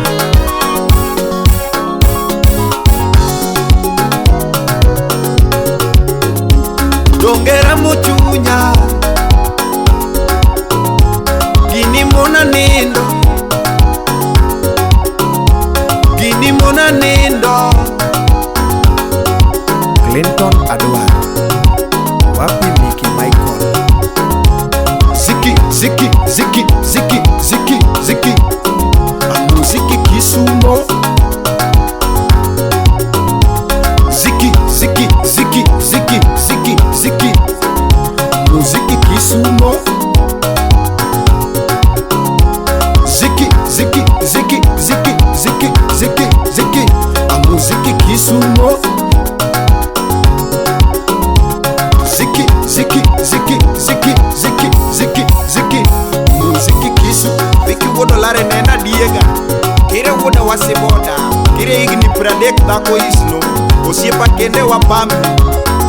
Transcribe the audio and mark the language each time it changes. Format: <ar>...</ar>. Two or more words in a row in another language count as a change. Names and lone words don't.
<luo>Donge ramo chunya. Gini mona nindo. Gini mona nindo. Clinton Adwar.</luo> <sw>Wapi Vicky Michael. Ziki, Ziki, Ziki, Ziki, Ziki, Ziki. Mziki Kisumo. Ziki, Ziki, Ziki, Ziki, Ziki, Ziki. Mziki Kisumo. Ziki, Ziki, Ziki, Ziki, Ziki, Ziki, Ziki. Mziki Kisumo. Ziki, Ziki, Ziki, Ziki, Ziki, Ziki, Ziki. Mziki Kisu.</sw> <luo>Vicky Wuod Olare nena diega. Kire wuoda wasiboda. Kire igni pradek dhako isno. Osiepa kende wapami.</luo>